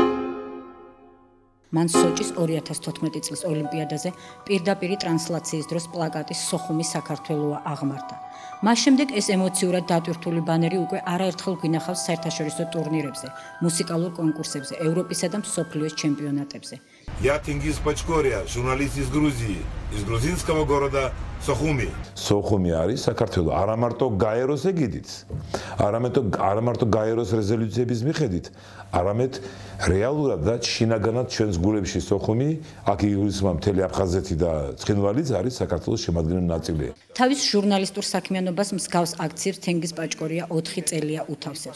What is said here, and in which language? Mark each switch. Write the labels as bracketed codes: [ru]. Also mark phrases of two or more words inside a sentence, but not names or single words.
[ka] მან სოჭის 2014 წლის ოლიმპიადაზე პირდაპირი ტრანსლაციის დროს პლაკატის სოხუმი საქართველოა აღმართა. მას შემდეგ ეს ემოციურად დატვირთული ბანერი უკვე არაერთხელ გვინახავს საერთაშორისო ტურნირებზე, მუსიკალურ კონკურსებზე, ევროპისა და მსოფლიოს ჩემპიონატებზე. [ru] Я Тенгиз Пачкория, журналист из Грузии, из грузинского города Сохуми. [ka] Сохуми არის საქართველოს არა მარტო გაეროს ეგიდით, არა მარტო გაეროს რეზოლუციების მიხედვით, არამედ რეალურად და შინაგანად ჩვენს გულებში Სოხუმი, აქ იგულისხმება მთელი აფხაზეთი და ცხინვალიც არის საქართველოს შემადგენელი ნაწილი. თავის ჟურნალისტურ საქმიანობას მსგავს აქციებს თენგიზ პაჭკორია 4 წელია უთავსებს.